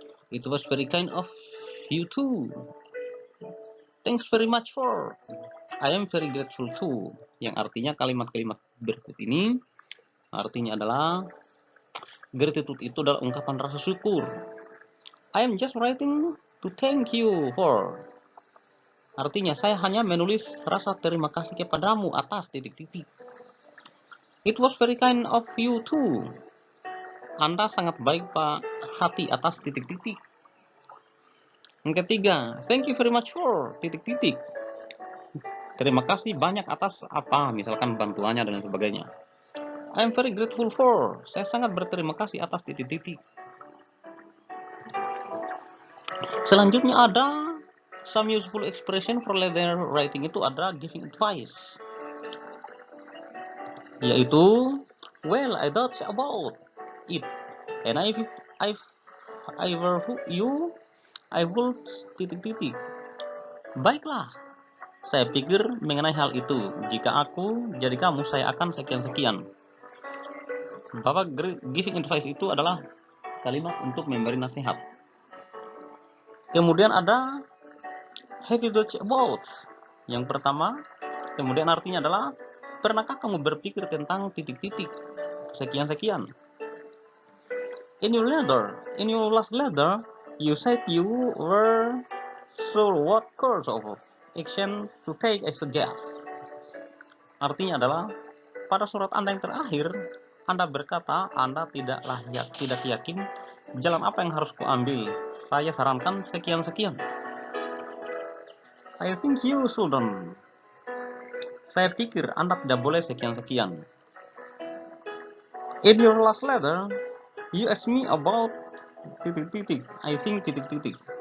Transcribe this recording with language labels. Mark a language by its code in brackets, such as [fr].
[en] It was very kind of you too. Thanks very much for. I am very grateful too. [id] Yang artinya kalimat-kalimat berikut ini artinya adalah gratitude itu adalah ungkapan rasa syukur. [en] I am just writing to thank you for. [id] Artinya saya hanya menulis rasa terima kasih kepadamu atas titik-titik. [en] It was very kind of you too. [id] Anda sangat baik Pak hati atas titik-titik. Yang ketiga, [en] thank you very much for [id] titik-titik. Terima kasih banyak atas apa, misalkan bantuannya dan sebagainya. [en] I am very grateful for. [id] Saya sangat berterima kasih atas titik-titik. Selanjutnya ada [en] some useful expression for letter writing [id] itu ada giving advice. [en] Yaitu, well, I thought about it, and if I were you, I would titik-titik. [id] Baiklah, saya pikir mengenai hal itu. Jika aku jadi kamu, saya akan sekian-sekian. Bahwa giving advice itu adalah kalimat untuk memberi nasihat. Kemudian ada [en] have you thought about? [id] Yang pertama, kemudian artinya adalah pernahkah kamu berpikir tentang titik-titik sekian-sekian? [en] In your last letter, you said you were sure what course of action to take as a guest. [id] Artinya adalah pada surat Anda yang terakhir, Anda berkata Anda tidak yakin jalan apa yang harus kuambil. Saya sarankan sekian-sekian. [en] I think you shouldn't. [id] Saya pikir Anda tidak boleh sekian-sekian. [en] In your last letter, you asked me about titik-titik. I think titik-titik.